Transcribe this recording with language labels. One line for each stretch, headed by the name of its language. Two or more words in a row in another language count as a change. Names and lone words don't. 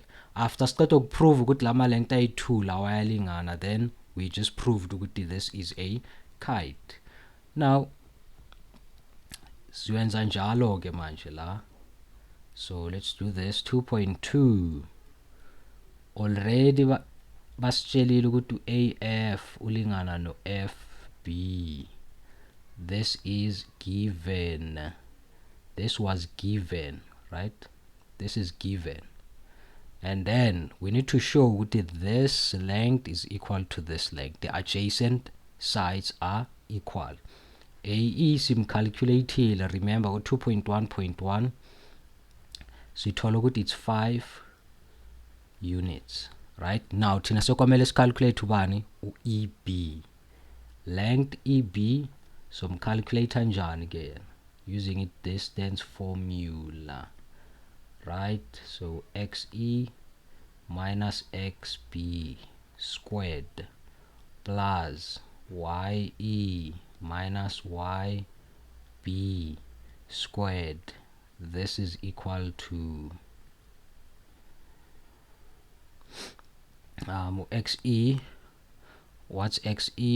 North Ndebele: After siqeda ukuprove ukuthi lama length ayi-2 lawa ayalingana,
English: then we just proved ukuthi this is a kite.
North Ndebele: Now siyenza njalo ke manje la,
English: so let's do this.
North Ndebele: 2.2 already basitshelile ukuthi AF ulingana no FB.
English: This is given, this was given, right? This is given, and then we need to show that this length is equal to this length. The adjacent sides are equal.
North Ndebele: AE simcalculatile, remember 2.1.1, sithola ukuthi
English: it's 5 units, right?
North Ndebele: Now thina sekwamele sicalculate ubani u-EB, length EB. So mcalculate njani ke,
English: using it distance formula, right? So XE minus XB squared plus YE minus YB squared, this is equal to XE, what's XE?